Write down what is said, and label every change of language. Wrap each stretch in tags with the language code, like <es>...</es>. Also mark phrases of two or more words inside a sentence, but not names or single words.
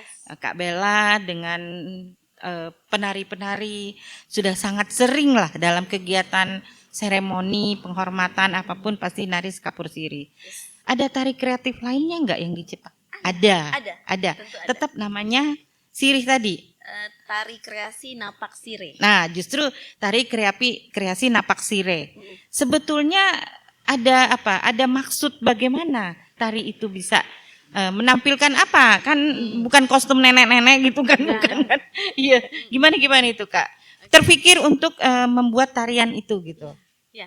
<id>Kak Bella dengan penari-penari sudah sangat sering lah dalam kegiatan seremoni, penghormatan apapun pasti nari sekapur sirih. Ada tari kreatif lainnya enggak yang diciptakan? Ada. Ada. Tentu ada. Tetap namanya sirih tadi. Tari kreasi napak sire. Nah, justru tari kreasi napak sire. Sebetulnya ada apa? Ada maksud bagaimana tari itu bisa menampilkan apa? Kan bukan kostum nenek-nenek gitu kan, bukan kan? Iya. Gimana itu, Kak? Terpikir untuk membuat tarian itu gitu. Ya.</id>